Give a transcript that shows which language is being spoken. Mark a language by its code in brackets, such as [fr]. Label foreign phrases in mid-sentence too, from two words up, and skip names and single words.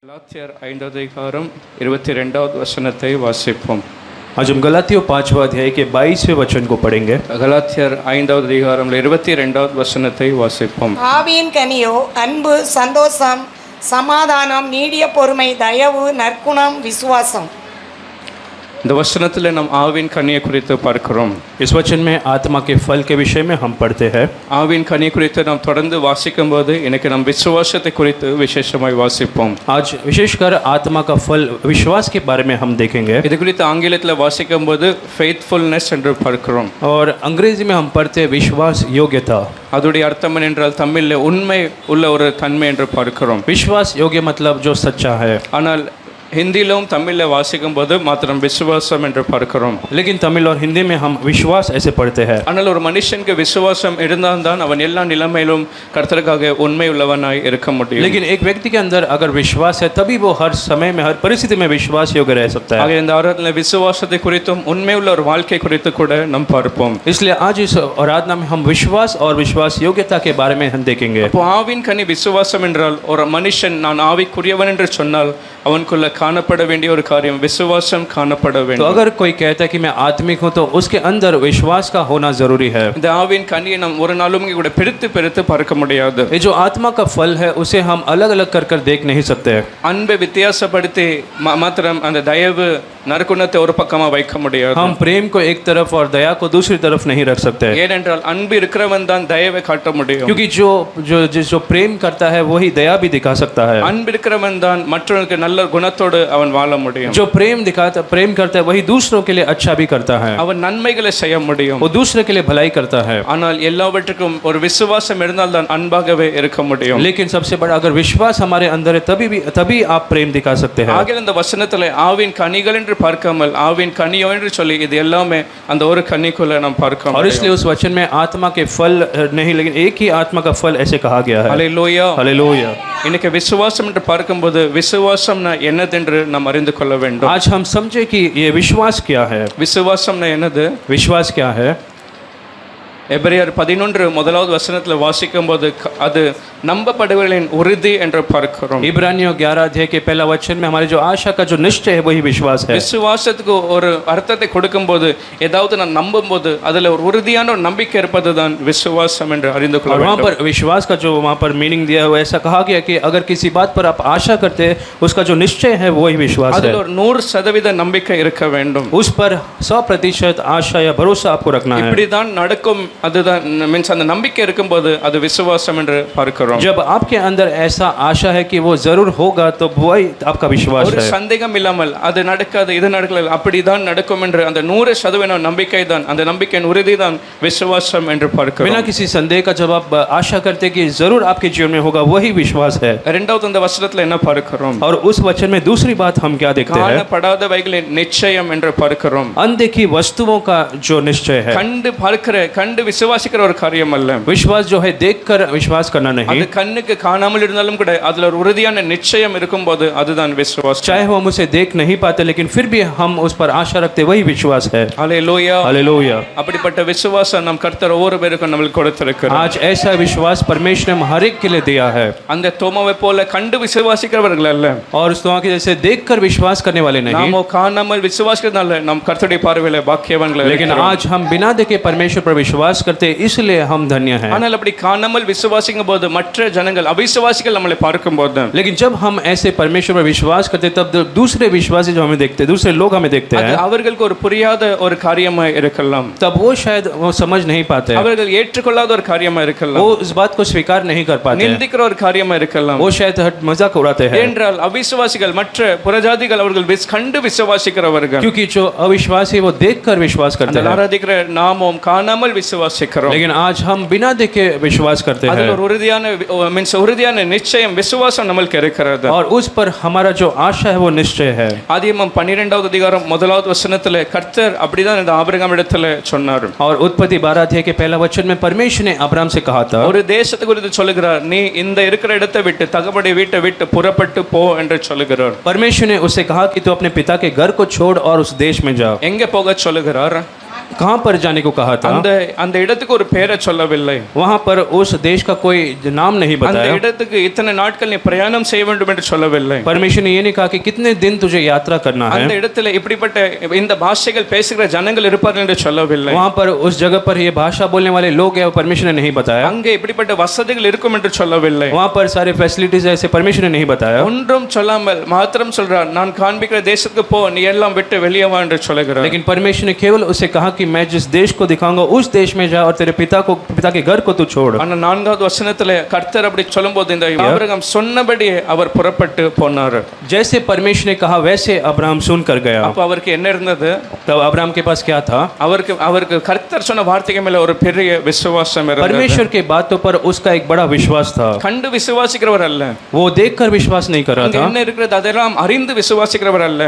[ta] கலாத்தியர் 5வது அதிகாரம் 22வது வசனத்தை வாசிப்போம். [hi] आज हम गलातियों 5वां अध्याय के 22वें वचन को पढ़ेंगे. [ta] கலாத்தியர் 5வது அதிகாரம் 22வது வசனத்தை வாசிப்போம். ஆவியின் கனியோ அன்பு, சந்தோஷம், சமாதானம், நீடிய பொறுமை, தயவு, நற்குணம், விசுவாசம். இந்த வசனத்தில் நாம் ஆவின் கனியை குறித்து பார்க்கிறோம். [hi] इस वचन में आत्मा के फल के विषय में हम पढ़ते हैं. [ta] ஆவின் கனி குறித்து நாம் தொடர்ந்து வாசிக்கும் போது இன்னைக்கு நம் விசுவாசத்தை குறித்து விசேஷமாய் வாசிப்போம். [hi] आज विशेषकर आत्मा का फल विश्वास के बारे में हम देखेंगे. [ta] இது குறித்து ஆங்கிலத்தில் வாசிக்கும் போது ஃபெய்த்ஃபுல்னஸ் என்று பார்க்கிறோம். [hi] और अंग्रेजी में हम पढ़ते हैं विश्वास योग्यता. [ta] அதோடைய அர்த்தம் என்றால் தமிழில் உண்மை உள்ள ஒரு தன்மை என்று பார்க்கிறோம். [hi] विश्वास योग्य मतलब जो सच्चा है. [ta] ஆனால் ஹிந்தியிலும் தமிழில் வாசிக்கும் போது மாத்திரம் விசுவாசம் என்று பார்க்கிறோம். [hi] लेकिन तमिल और हिंदी में हम विश्वास ऐसे पढ़ते हैं. [ta] ஆனால் ஒரு மனுஷனுக்கு விசுவாசம் இருந்தால்தான் அவன் எல்லா நிலைமையிலும் கர்த்தருக்காக உண்மை உள்ளவனாய் இருக்க முடியும். [hi] लेकिन एक व्यक्ति के अंदर अगर विश्वास है तभी वो हर समय में हर परिस्थिति में विश्वास योग्य रह सकता है. [ta] ஆக இந்த ஆராதனையில் விசுவாசத்தை குறித்தும் உண்மை உள்ள ஒரு வாழ்க்கை குறித்து கூட நாம் பார்ப்போம். [hi] इसलिए आज इस आराधना में हम विश्वास और विश्वास योग्यता के बारे में हम देखेंगे. [ta] அப்போ ஆவின் கனி விசுவாசம் என்றால் ஒரு மனுஷன் நான் ஆவிக்குரியவன் என்று சொன்னால் அவனுக்குள்ள காணப்பட வேண்டிய ஒரு காரியம் விசுவாசம் காணப்பட [hi] तो [ta] வேண்டும். [hi] अगर कोई कहता है कि मैं आत्मिक हूँ तो उसके अंदर विश्वास का होना जरूरी है. [ta] இந்த ஆவின் கனியை நாம் ஒரு நாளும் கூட பிரித்து பார்க்க முடியாது. [hi] ये जो आत्मा का फल है उसे हम अलग अलग कर देख नहीं सकते. [ta] அன்பை வித்தியாசப்படுத்தி மாத்திரம் அந்த தயவு நற்குணத்தை ஒரு பக்கமா வைக்க முடியாது. [hi] हम प्रेम को एक तरफ और दया को दूसरी तरफ नहीं रख सकते. [ta] ஏனென்றால் அன்பு இருக்கிறவன் தான் தயவை காட்ட முடியும். [hi] क्योंकि जो प्रेम करता है वही दया भी दिखा सकता है. [ta] அன்பு இருக்கிறவன் தான் மற்றவர்களுக்கு நல்ல குணத்தோடு அவன் வாழ முடியும். [hi] जो प्रेम करता है वही दूसरों के लिए अच्छा भी करता है. [ta] அவன் நன்மைகளை செய்ய முடியும். [hi] वो दूसरे के लिए भलाई करता है. [ta] ஆனால் எல்லாவற்றுக்கும் ஒரு விசுவாசம் இருந்தால் தான் அன்பாகவே இருக்க முடியும். [hi] लेकिन सबसे बड़ा अगर विश्वास हमारे अंदर है तभी आप प्रेम दिखा सकते हैं. [ta] ஆகிய இந்த வசனத்தில் ஆவின் கனிகள் என்று பார்க்காமல் ஆவின் கனியோ என்று சொல்லி இது எல்லாமே அந்த ஒரு கனிக்குள்ள நாம் பார்க்க [hi] और इसलिए उस वचन में आत्मा के फल नहीं लेकिन एक ही आत्मा का फल ऐसे कहा गया है. [ta] ஹல்லேலூயா. [hi] हालेलुया. [ta] இன்னைக்கு விசுவாசம் என்று பார்க்கும்போது விசுவாசம்னா என்னதென்று நாம் அறிந்து கொள்ள வேண்டும். [hi] आज हम समझे कि ये विश्वास क्या है. [ta] விசுவாசம்னா என்னது? [hi] विश्वास क्या है. [ta] எபிரேயர் 11 முதலாவது வசனத்தில் வாசிக்கும் போது அது நம்பப்படுவர்களின் உறுதி என்று பார்க்கிறோம். [hi] इब्रानियों 11 अध्याय के पहला वचन में हमारी जो आशा का जो निश्चय है वही विश्वास है. [ta] விசுவாசத்துக்கு ஒரு அர்த்தத்தை கொடுக்கும்போது ஏதாவது நான் நம்பும்போது அதுல ஒரு உறுதியான ஒரு நம்பிக்கை இருப்பது தான் விசுவாசம் என்று அறிந்து கொள்ள [hi] और वहाँ [ta] வேண்டும். [hi] पर विश्वास का जो वहाँ पर मीनिंग दिया हुआ ऐसा कहा गया कि अगर किसी बात पर आप आशा करते हैं उसका जो निश्चय है वही विश्वास है. [ta] அதுல ஒரு 100% நம்பிக்கை இருக்க வேண்டும். [hi] उस पर 100% आशा या भरोसा आपको रखना है. [ta] இப்படிதான் நடக்கும் அதுதான் மீன்ஸ் அந்த நம்பிக்கை இருக்கும்போது அது விசுவாசம் என்று பார்க்கிறோம். [hi] जब आपके अंदर ऐसा आशा है कि वो जरूर होगा तो वही आपका विश्वास [ta] ஒரு [hi] है. [ta] சந்தேகம் இல்லாமல் அது நடக்காது இது நடக்கல அப்படிதான் நடக்கும் என்று அந்த 100% நம்பிக்கை தான் அந்த நம்பிக்கையின் உறுதி தான் விசுவாசம் என்று பார்க்கிறோம். [hi] बिना किसी संदेह का जब आप आशा करते कि जरूर आपके जीवन में होगा वही विश्वास है. [ta] இரண்டாவது அந்த வசனத்துல என்ன பார்க்கிறோம்? [hi] और उस वचन में दूसरी बात हम क्या देखते हैं. [ta] காணப்படாதவைகளின் நிச்சயம் என்று பார்க்கிறோம். [hi] अनदेखी वस्तुओं का जो निश्चय है. [ta] கண்டு விசுவாசிக்கிற ஒரு காரியம் அல்ல. [hi] विश्वास जो है देखकर विश्वास करना नहीं. [ta] அது கண்ணுக்கு காணாமல் இருந்தாலும் கூட அதுல ஒரு உறுதியான நிச்சயம் இருக்கும்போது அதுதான் விசுவாசம். [hi] चाहे हम उसे देख नहीं पाते लेकिन फिर भी हम उस पर आशा रखते वही विश्वास है. [ta] ஹல்லேலூயா. [hi] हालेलुया. [ta] அப்படிப்பட்ட விசுவாசம் நம் கர்த்தர் ஒவ்வொரு பேருக்கும் நமக்கு கொடுத்திருக்கிறார். [hi] आज ऐसा विश्वास परमेश्वर ने हर एक के लिए दिया है. [ta] அந்த தோமாவை போல கண்டு விசுவாசிக்கிறவர்கள் அல்ல. [hi] और उस तोमा के जैसे देखकर विश्वास करने वाले नहीं. [ta] நாமோ காணாமல் விசுவாசிக்கிறதுனால நம் கர்த்தருடைய பார்வையில பாக்கியவான்கள். [hi] लेकिन आज हम बिना देखे परमेश्वर पर विश्वास करते इसलिए हम धन्य हैं. [ta] ஆனால் அப்படி காணாமல் விசுவாசிக்கும் போது மற்ற ஜனங்கள் அவிசுவாசிகள் நம்மளை பார்க்கும்போது [hi] लेकिन जब हम ऐसे परमेश्वर पर विश्वास करते तब दूसरे विश्वासी जो हमें देखते दूसरे लोग हमें देखते हैं [ta] அவர்களுக்கு ஒரு புரியாத ஒரு காரியமா இருக்கலாம். [hi] तब वो शायद वो समझ नहीं पाते. [ta] அவர்கள் ஏற்றுக்கொள்ளாத ஒரு காரியமா இருக்கலாம். [hi] वो इस बात को स्वीकार नहीं कर पाते. [ta] நிந்திக்கிற ஒரு காரியமா இருக்கலாம். [hi] वो शायद मजाक उड़ाते हैं. [ta] என்றால் அவிசுவாசிகள் மற்ற புறஜாதிகள் அவர்கள் கண்டு விசுவாசிக்கிறவர்கள். [hi] क्योंकि जो अविश्वासी वो देखकर विश्वास करते हैं. [ta] ஆராதிக்கிற நாமும் காணாமல் விசுவாசிக்கிறோம். [hi] लेकिन आज हम बिना देखे विश्वास करते हैं. [ta] அதுல ஒரு உறுதியான நிச்சயம் விசுவாசம் நமக்கு இருக்கிறது. [hi] और उस पर हमारा जो आशा है वो निश्चय है. [ta] ஆதியாகமம் 12வது அதிகாரம் முதலாவது வசனத்துல கர்த்தர் அப்படிதான் இந்த ஆபிரகாம் இடத்துல சொன்னார். [hi] और उत्पत्ति 12 अध्याय के पहला वचन में परमेश्वर ने अब्राहम से कहा था. [ta] ஒரு தேசத்தை குறித்து சொல்லுகிறார். நீ இந்த இருக்கிற இடத்தை விட்டு தகப்பனுடைய வீட்டை விட்டு புறப்பட்டு போ என்று சொல்லுகிறார். [hi] परमेश्वर ने उससे कहा कि तू अपने पिता के घर को छोड़ और उस देश में जा. [ta] எங்க போக சொல்லுகிறார்? [hi] कहाँ पर जाने को कहा था [ta] அந்த அந்த இடத்துக்கு ஒரு பேரை சொல்லவில்லை. [hi] वहाँ पर उस देश का कोई नाम नहीं [ta] அந்த [hi] बताया [ta] இடத்துக்கு இத்தனை நாட்கள் நீ பிரயாணம் செய்ய வேண்டும் என்று சொல்லவில்லை. [hi] परमेश्वर ने ये नहीं कहा कि कितने दिन तुझे यात्रा करना है [ta] அந்த இடத்துல இப்படிப்பட்ட இந்த பாஷைகள் பேசுகிற ஜனங்கள் இருப்பார்கள் என்று சொல்லவில்லை. [hi] वहाँ पर उस जगह पर ये भाषा बोलने वाले लोग हैं वो परमेश्वर ने नहीं बताया [ta] அங்கே இப்படிப்பட்ட வசதிகள் இருக்கும் என்று சொல்லவில்லை. [hi] वहाँ पर सारे फैसिलिटीज ऐसे परमेश्वर ने नहीं बताया [ta] ஒன்றும் சொல்லாமல் மாத்திரம் சொல்றார், நான் காண்பிக்கிற தேசத்துக்கு போ, நீ எல்லாம் விட்டு வெளியே வா என்று சொல்லுகிறார். [hi] लेकिन परमेश्वर ने केवल उसे कहा कि मैं जिस देश को दिखाऊंगा उस देश में जा और तेरे पिता के घर को तू छोड़ [ta] ஆனா 4வது வசனத்துல கர்த்தர் அப்படி சொல்லும்போது இந்த ஆபிரகாம் சொன்னபடி அவர் புறப்பட்டு போனார். [hi] जैसे परमेश्वर ने कहा वैसे अब्राहम सुनकर गया [ta] அப்ப அவருக்கு என்ன இருந்தது? [hi] तब अब्राहम के पास क्या था [ta] அவருக்கு கர்த்தர் சொன்ன வார்த்தைக்கு மேல ஒரு பெரிய விசுவாசம் இருந்தது. [hi] परमेश्वर के बातों पर उसका एक बड़ा विश्वास था [ta] கண்டு விசுவாசிக்கிறவர் அல்ல, [hi] वो देखकर विश्वास नहीं कर रहा [ta] அங்க [hi] था [ta] என்ன இருக்கிறது அதெல்லாம் அறிந்து விசுவாசிக்கிறவர் அல்ல.